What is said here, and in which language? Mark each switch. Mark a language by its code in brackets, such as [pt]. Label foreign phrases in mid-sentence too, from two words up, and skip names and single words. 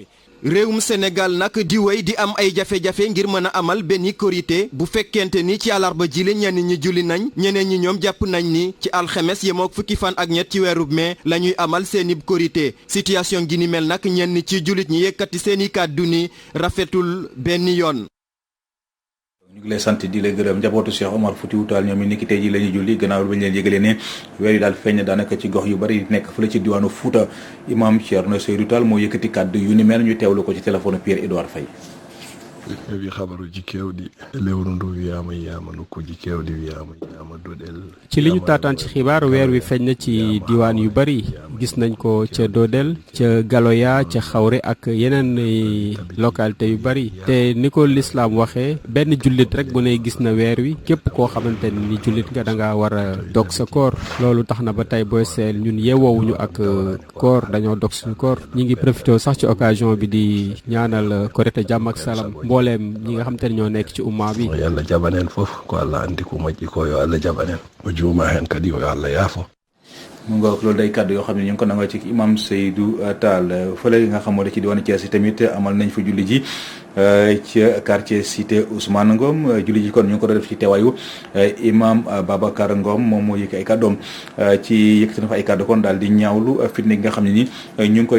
[wo] réewum Sénégal nag di wéy di am ay jafe-jafe ngir mën a amal benn korité bu fekkente ni ci àllarba jile ñenn ñi julli nañ ñeneen ñi ñoom jàpp nañ ni ci alxemes yemook fukki fan ak ñett ci weeru mai la ñuy amal seeni korité situation gi ni mel nag ñenn ci jullit ñi yëkkati seeni kàddu ni rafetul benn yoon. ñu ngi lay sant di la gërëm njabootu Cheikh Omar Foutiyou Tall ñoom it niki tey ji la ñuy julli gannaaw ba ñu leen yëgalee ne weer yi daal feeñ daanaka ci gox yu bari nekk fële ci diwaanu Fouta imam Thierno Seydou Tall moo yëkkati kàddu yu ni mel ñu teewlu ko ci téléphone Pierre Edouard Faye. [ff] wi xabaruji kewɗi lewru ndu wiyama nokkuji kewɗi wiyama doɗel. [wo] ci li ñu taataan ci xibaar weer wi feeñ na ci diwaan yu bari gis nañ ko ca Dodel ca Galoya ca Xawre ak yeneen localité yu bari te ni ko lislaam waxee benn jullit rek bu ne gis na weer wi képp koo xamante ni jullit nga da ngaa war a dog sa koor loolu tax na ba tey booy seel ñun yeewoowuñu ak koor dañoo dog suñu koor ñi ngi profité sax ci occasion bi di ñaanal korite jàmm ak salaam mbooleem ñi nga xam te ne ñoo nekk ci umma bi. [ff] yo Allah jaɓanen fof ko Allah andi ko moƴƴi ko yo Allah jaɓanen o juuma hen kadi yo Allah yaafo. [wo] mu nga loolu day kàddu yoo xam ne ñu ngi ko nangoo ci imam Seydou Tall fële nga xamoo ci diwaanu Thiès tamit amal nañ fa julli ji ci quartier cité Ousmane Ngom julli ji kon ñu ngi ko doon def ci teewaayu imam Babacar Ngom moom moo yëkk ay kàddoom ci yëkkati na fa ay kàddu kon daal di ñaawlu fitna gi nga xam ne ni ñu ngi koy